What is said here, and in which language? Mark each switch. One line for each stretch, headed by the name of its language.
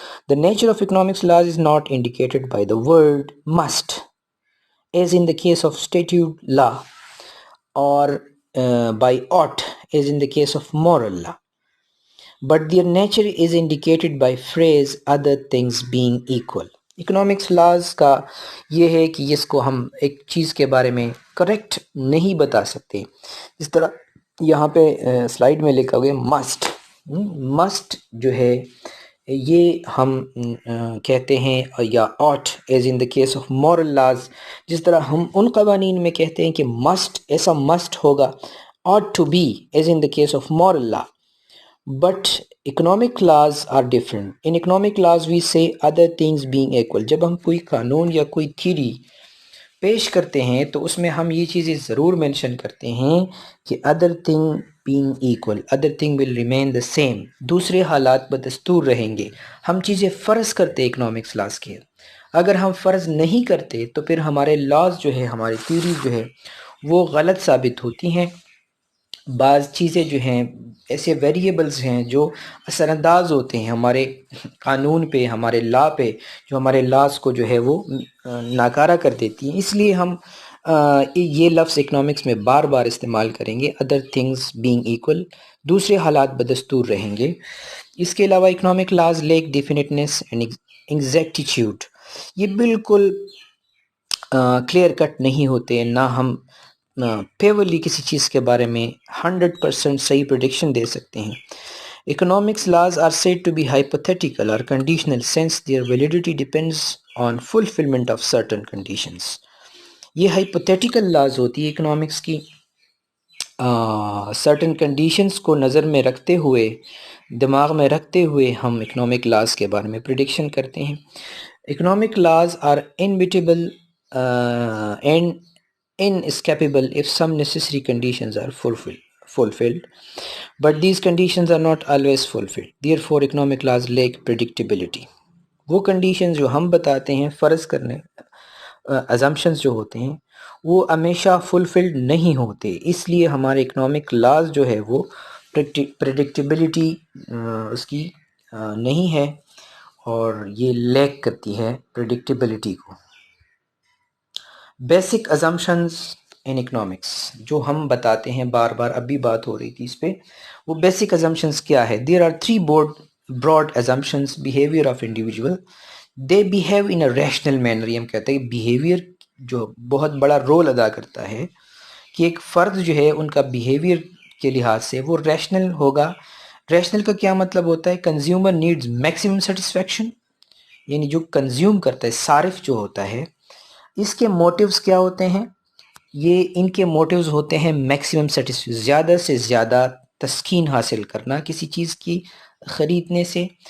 English: The nature of economics laws is not indicated by the word must as in the case of statute law or by ought as in the case of moral law, but their nature is indicated by phrase other things being equal.
Urdu: Economics laws کا یہ ہے کہ اس کو ہم ایک چیز کے بارے میں کریکٹ نہیں بتا سکتے. جس طرح یہاں پہ سلائیڈ میں لکھا گیا مسٹ جو ہے یہ ہم کہتے ہیں، یا
English: ought as in the case of moral laws.
Urdu: جس طرح ہم ان قوانین میں کہتے ہیں کہ مسٹ ایسا مسٹ ہوگا،
English: ought to be as in the case of moral law. But economic laws are different. In economic laws we say other things being equal.
Urdu: جب ہم کوئی قانون یا کوئی تھیوری پیش کرتے ہیں تو اس میں ہم یہ چیزیں ضرور مینشن کرتے ہیں کہ
English: other thing being equal, other thing will remain the same.
Urdu: دوسرے حالات بدستور رہیں گے. ہم چیزیں فرض کرتے اکنامکس لاز کے. اگر ہم فرض نہیں کرتے تو پھر ہمارے لاز جو ہے، ہماری تھیوریز جو ہے وہ غلط ثابت ہوتی ہیں. بعض چیزیں جو ہیں ایسے ویریبلز ہیں جو اثر انداز ہوتے ہیں ہمارے قانون پہ، ہمارے لا پہ، جو ہمارے لاز کو جو ہے وہ ناکارہ کر دیتی ہیں. اس لیے ہم یہ لفظ اکنامکس میں بار بار استعمال کریں گے،
English: other things being equal,
Urdu: دوسرے حالات بدستور رہیں گے. اس کے علاوہ
English: Economic laws lack definiteness and exactitude.
Urdu: یہ بالکل کلیئر کٹ نہیں ہوتے، نہ ہم پیورلی کسی چیز کے بارے میں 100% صحیح پریڈکشن دے سکتے ہیں.
English: Economics laws are said to be hypothetical or conditional since their validity depends on fulfillment of certain conditions.
Urdu: یہ
English: hypothetical laws
Urdu: ہوتی ہے اکنامکس کی. certain conditions کو نظر میں رکھتے ہوئے، دماغ میں رکھتے ہوئے ہم اکنامک لاز کے بارے میں پریڈکشن کرتے ہیں.
English: Economic laws are inevitable and inescapable if some necessary conditions are fulfilled, but these conditions are not always fulfilled. Therefore, economic laws lack predictability.
Urdu: وہ کنڈیشنز جو ہم بتاتے ہیں فرض کرنے، assumptions جو ہوتے ہیں وہ ہمیشہ فلفلڈ نہیں ہوتے. اس لیے ہمارے اکنامک لاز جو ہے وہ پریڈکٹیبلٹی اس کی نہیں ہے، اور یہ لیک کرتی ہے پریڈکٹیبلٹی کو.
English: basic assumptions in economics
Urdu: جو ہم بتاتے ہیں بار بار، اب بھی بات ہو رہی تھی اس پہ، وہ بیسک ازمپشنز کیا ہے؟
English: There are 3 broad assumptions. Behaviour of individual, they behave in a rational manner.
Urdu: یہ ہم کہتے ہیں بیہیویئر جو بہت بڑا رول ادا کرتا ہے کہ ایک فرد جو ہے ان کا بیہیویئر کے لحاظ سے وہ ریشنل ہوگا. ریشنل کا کیا مطلب ہوتا ہے؟
English: consumer needs maximum satisfaction,
Urdu: یعنی جو کنزیوم کرتا ہے، صارف جو ہوتا ہے، اس کے موٹیوز کیا ہوتے ہیں؟ یہ ان کے موٹیوز ہوتے ہیں میکسیمم سیٹسفیکشن، زیادہ سے زیادہ تسکین حاصل کرنا کسی چیز کی خریدنے سے.